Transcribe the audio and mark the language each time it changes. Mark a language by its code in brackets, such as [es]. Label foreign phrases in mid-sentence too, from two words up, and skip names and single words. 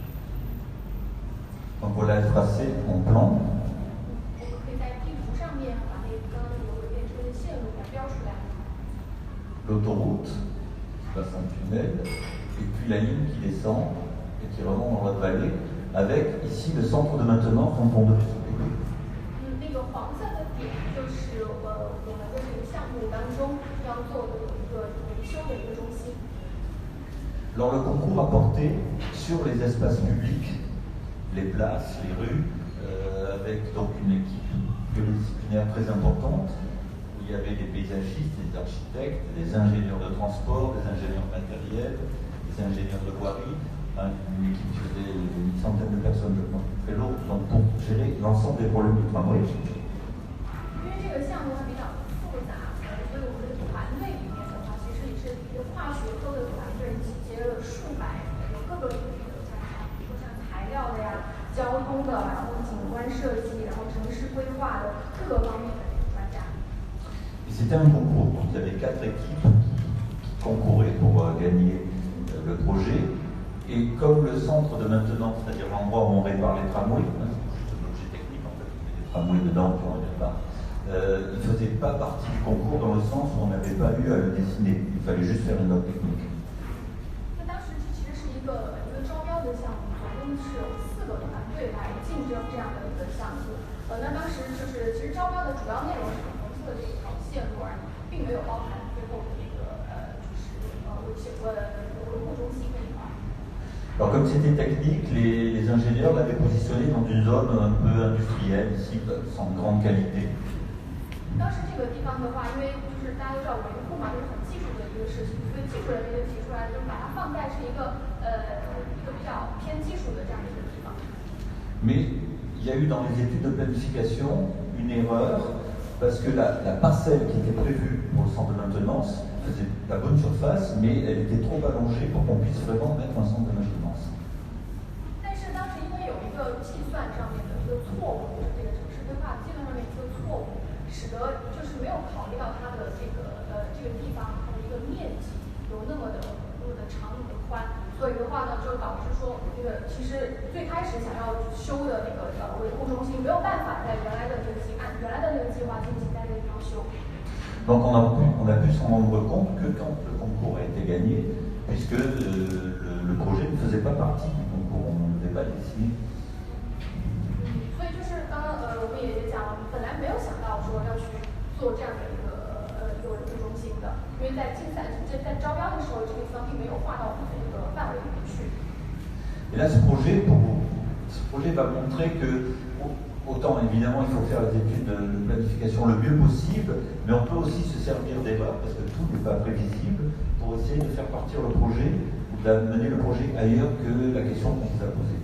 [fr] Donc voilà le tracé en plan. [zh] 我们可以在地图上面把那个刚刚有轨电车的线路 [fr] l'autoroute, qui passe un tunnel, et puis la ligne qui descend et qui remonte dans votre vallée, avec ici le centre de maintenance dont on devait s'occuper. [zh] 那个黄色的点就是我们的这个项目当中要做的一个维修的一个中心。 [fr] Alors le concours a porté sur les espaces publics, les places, les rues, avec donc une équipe pluridisciplinaire très importante, où il y avait des paysagistes, des architectes, des ingénieurs de transport, des ingénieurs matériels, des ingénieurs de voirie, une équipe qui faisait une centaine de personnes de fait l'autre, donc pour gérer l'ensemble des problèmes du tramway. [zh] 因为这个项目它比较复杂，所以我们的团队里面的话，其实也是一个跨学科的团队，集结了数百有各个领域的专家，比如说像材料的呀、交通的，然后景观设计，然后城市规划的各个方面的专家。 [fr] Et c'était un concours, donc il y avait 4 équipes qui concouraient pour gagner le projet. Et comme le centre de maintenance, c'est-à-dire l'endroit où on répare les tramways, c'est un objet technique en fait, on met des tramways dedans puis on les répare, il ne faisait pas partie du concours dans le sens où on n'avait pas eu à le dessiner, il fallait juste faire une note technique. [zh] 那当时这其实是一个招标的项目，总共是有4个团队来竞争这样的一个项目。那当时就是其实招标的主要内容是粉红色的这一条线路而已，并没有包含最后的这个就是维护中心那一块。 [fr] Alors comme c'était technique, les ingénieurs l'avaient positionné dans une zone un peu industrielle, ici, sans grande qualité. [zh] 当时这个地方的话，因为就是大家都知道维护嘛，就是很技术的一个事情，所以技术人员就提出来，就把它放在是一个比较偏技术的这样一个地方。 [fr] Mais il y a eu dans les études de planification une erreur parce que la parcelle qui était prévue pour le centre de maintenance faisait la bonne surface, mais elle était trop allongée pour qu'on puisse vraiment mettre un centre de maintenance. [zh] 但是当时因为有一个计算上面的一个错误，就是这个城市规划计算上面一个错误，使得就是没有考虑到它的这个地方它的一个面积有那么的长那么的宽，所以的话呢，就导致说这个其实最开始想要修的那个维护中心没有办法在原来的那个计划进行在这个地方修。 [fr] Donc on a pu s'en rendre compte que quand le concours a été gagné, puisque le projet ne faisait pas partie du concours, on ne devait pas le dessiner. [zh] 所以就是刚刚我们也讲了，本来没有想到说要去做这样的一个维护中心的，因为在招标的时候，这个地方并没有划到我们的一个范围里面去。 [fr] Et là, ce projet va montrer que autant évidemment il faut faire les études de planification le mieux possible, mais on peut aussi se servir d'erreurs parce que tout n'est pas prévisible pour essayer de faire partir le projet ou d'amener le projet ailleurs que la question qu'on vous a posée.